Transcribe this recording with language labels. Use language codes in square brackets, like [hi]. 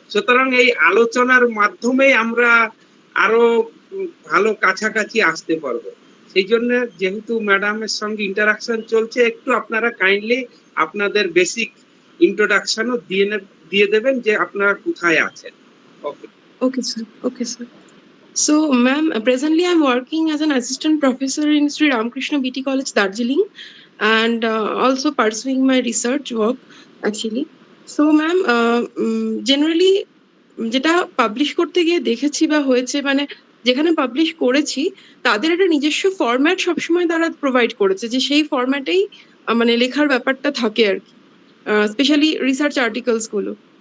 [bn] সুতরাং এই আলোচনার মাধ্যমে আমরা আরো ভালো কাছাকাছি আসতে পারবো। সেই জন্য যেহেতু ম্যাডামের সঙ্গে ইন্টারাকশন চলছে, একটু আপনারা কাইন্ডলি আপনাদের বেসিক ইন্ট্রোডাকশনও দিয়ে দেবেন যে আপনারা কোথায় আছেন। [en] Okay, sir. Okay, sir. So, ma'am, presently I'm working as an assistant professor in Sri Ramakrishna BT College, Darjeeling, and also pursuing my research work, actually. So, ma'am, generally, [bn] যেটা publish করতে গিয়ে দেখেছি বা হয়েছে মানে যেখানে পাবলিশ করেছি তাদের একটা নিজস্ব ফরম্যাট সবসময় তারা প্রোভাইড করেছে যে সেই ফরম্যাটেই মানে লেখার ব্যাপারটা থাকে আর কি, স্পেশালি রিসার্চ আর্টিকেলস গুলো।